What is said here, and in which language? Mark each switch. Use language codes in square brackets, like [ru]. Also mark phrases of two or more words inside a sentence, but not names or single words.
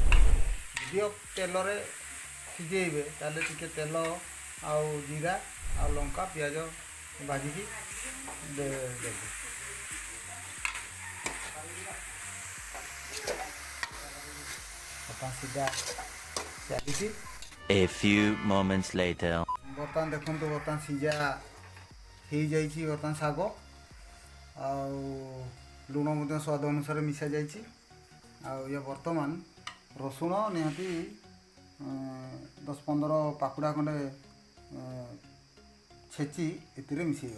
[or] ଯଦିଓ ତେଲରେ ସିଝେଇବେ ତାହେଲେ ଟିକେ ତେଲ ଆଉ ଜିରା ଆଉ ଲଙ୍କା ପିଆଜ ଭାଜିକି ଦେବେ। ବର୍ତ୍ତମାନ ସିଝା ଚାଲିଛି। [en] A few moments later. [or] ବର୍ତ୍ତମାନ ଦେଖନ୍ତୁ, ବର୍ତ୍ତମାନ ସିଝା ହେଇଯାଇଛି। ବର୍ତ୍ତମାନ ଶାଗ ଆଉ ଲୁଣ ମଧ୍ୟ ସ୍ୱାଦ ଅନୁସାରେ ମିଶା ଯାଇଛି। ଆଉ ଇଏ ବର୍ତ୍ତମାନ ରସୁଣ ନିହାତି 10-15 ପାଖୁଡ଼ା ଖଣ୍ଡେ ଛେଚି ଏଥିରେ ମିଶାଇବା।